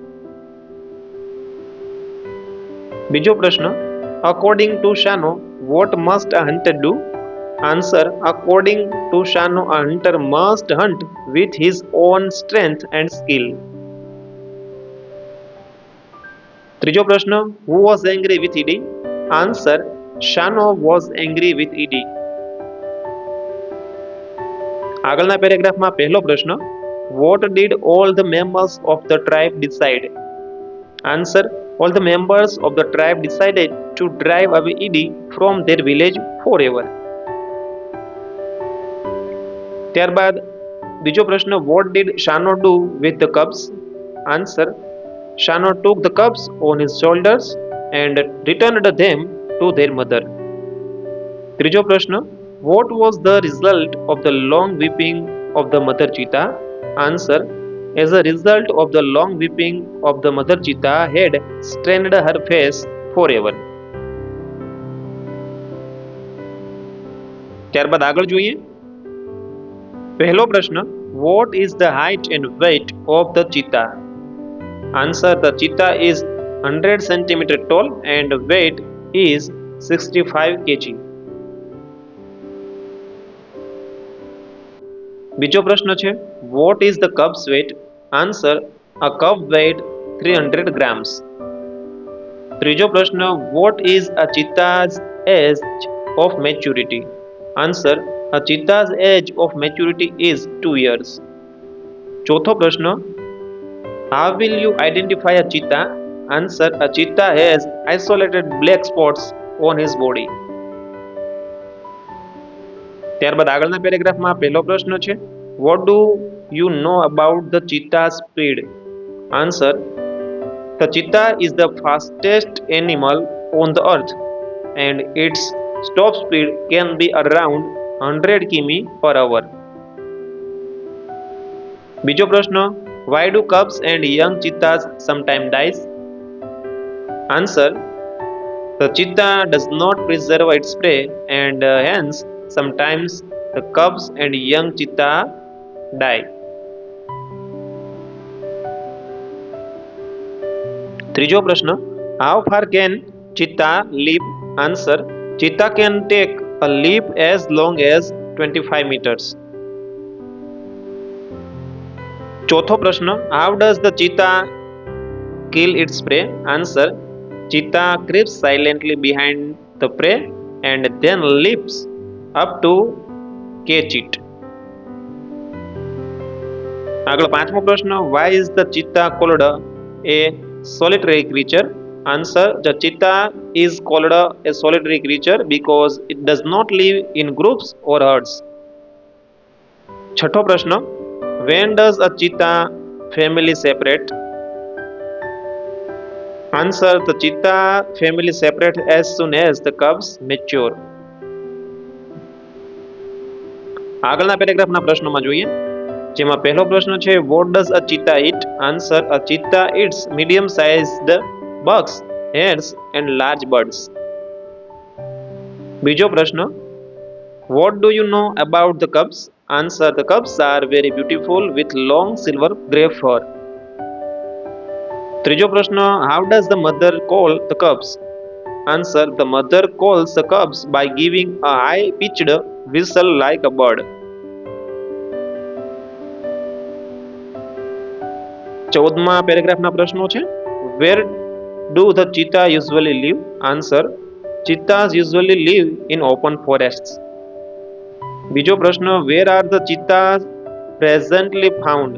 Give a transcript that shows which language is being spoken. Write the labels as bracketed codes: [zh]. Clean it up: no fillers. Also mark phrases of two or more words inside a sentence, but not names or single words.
[gu] બીજો પ્રશ્ન, [en] according to Shano, what must a hunter do? Answer, according to Shano, a hunter must hunt with his own strength and skill. [gu] ત્રીજો પ્રશ્ન, [en] who was angry with Edie? Answer, Shano was angry with Edie. [gu] આગળના પેરેગ્રાફમાં પહેલો પ્રશ્ન, [en] what did all the members of the tribe decide? Answer, all the members of the tribe decided to drive away Edie from their village forever. [gu] ત્યારબાદ બીજો પ્રશ્ન, [en] what did Shano do with the cubs? Answer, Shano took the cubs on his shoulders and returned them to their mother. [gu] ત્રીજો પ્રશ્ન, [en] what was the result of the long weeping of the mother cheetah? Answer, as a result of the long weeping of the mother cheetah had strained her face forever. [gu] ત્યારબાદ આગળ જોઈએ, પહેલો પ્રશ્ન, [en] what is the height and weight of the cheetah? Answer, the cheetah is 100 cm tall and weight is 65 kg. [gu] બીજો પ્રશ્ન છે, [en] what is the cub's weight? Answer, a cub weighed 300 grams. [gu] ત્રીજો પ્રશ્ન, [en] what is a cheetah's age of maturity? Answer, a cheetah's age of maturity is 2 years. [gu] ચોથો પ્રશ્ન, [en] how will you identify a cheetah? Answer, a cheetah has isolated black spots on his body. [gu] ત્યારબાદ આગળના પેરેગ્રાફમાં પહેલો પ્રશ્ન છે, [en] what do you know about the cheetah's speed? Answer, the cheetah is the fastest animal on the earth and its top speed can be around 100 km/h. [gu] બીજો પ્રશ્ન, [en] why do cubs and young cheetahs sometimes die? Answer, the cheetah does not preserve its prey and hence sometimes the cubs and young cheetah die. [gu] ત્રીજો પ્રશ્ન, [en] how far can cheetah leap? Answer, cheetah can take a leap as long as 25 meters. [gu] ચોથો પ્રશ્ન, [en] how does the cheetah kill its prey? Answer, cheetah creeps silently behind the prey and then leaps up to catch it. [gu] આગળ પાંચમો પ્રશ્ન, [en] why is the cheetah called a solitary creature? Answer, the cheetah is called a solitary creature because it does not live in groups or herds. [gu] છઠ્ઠો પ્રશ્ન, [en] when does a cheetah family separate? Answer, the cheetah family separate as soon as the cubs mature. [gu] આગળના પેરેગ્રાફના પ્રશ્નોમાં જોઈએ, જેમાં પહેલો પ્રશ્ન છે, [en] what does a cheetah eat? Answer, a cheetah eats medium sized bugs, hares and large birds. [gu] બીજો પ્રશ્ન, [en] What do you know about the cubs? Answer, the cubs are very beautiful with long silver grey fur. [gu] ત્રીજો પ્રશ્ન, [en] How does the mother call the cubs? Answer, the mother calls the cubs by giving a high pitched whistle like a bird. [gu] 14મા પેરેગ્રાફના પ્રશ્નો છે. [en] Where do the cheetahs usually live? Answer, cheetahs usually live in open forests. [gu] બીજો પ્રશ્ન, [en] Where are the cheetahs presently found?